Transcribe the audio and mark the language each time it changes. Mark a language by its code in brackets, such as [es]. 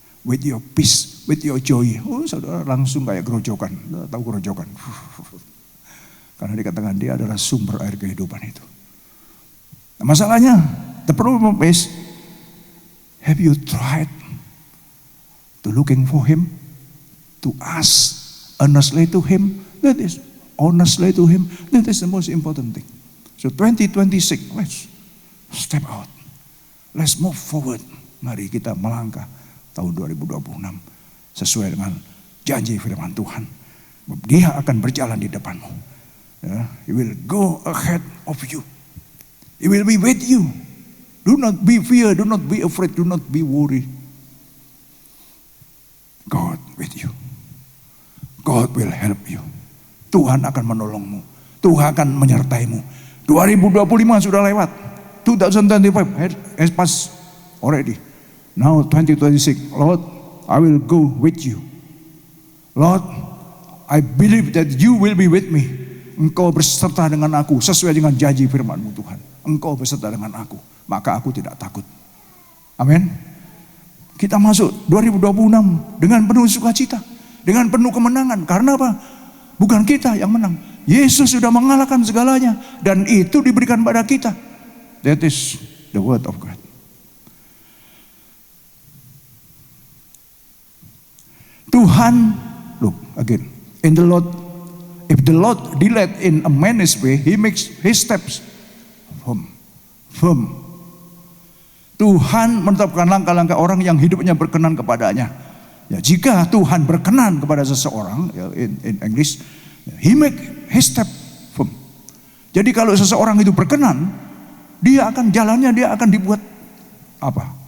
[en] With your peace, with your joy. [id] Oh saudara langsung kayak gerojokan. Tahu gerojokan? Karena dikatakan dia adalah sumber air kehidupan itu. Nah, masalahnya, [en] the problem is, have you tried to looking for him? To ask earnestly to him? That is honestly to Him. That is the most important thing. So 2026, let's step out. Let's move forward. [id] Mari kita melangkah tahun 2026 sesuai dengan janji firman Tuhan. Dia akan berjalan di depanmu. [en] He will go ahead of you. He will be with you. Do not be fear, do not be afraid, do not be worried. God with you. God will help you. [id] Tuhan akan menolongmu. Tuhan akan menyertaimu. 2025 sudah lewat. [en] 2025 has passed already. Now 2026, Lord, I will go with you. Lord, I believe that you will be with me. [id] Engkau berserta dengan aku sesuai dengan janji firman-Mu Tuhan. Engkau berserta dengan aku, maka aku tidak takut. Amin. Kita masuk 2026 dengan penuh sukacita, dengan penuh kemenangan. Karena apa? Bukan kita yang menang. Yesus sudah mengalahkan segalanya dan itu diberikan pada kita. [en] That is the word of God. Tuhan, look again, in the Lord, if the Lord delight in a man's way, He makes his steps firm. [id] Tuhan menetapkan langkah-langkah orang yang hidupnya berkenan kepadanya. Ya, jika Tuhan berkenan kepada seseorang, ya, [en] in English, He make his step firm. [id] Jadi kalau seseorang itu berkenan, dia akan jalannya, dia akan dibuat apa?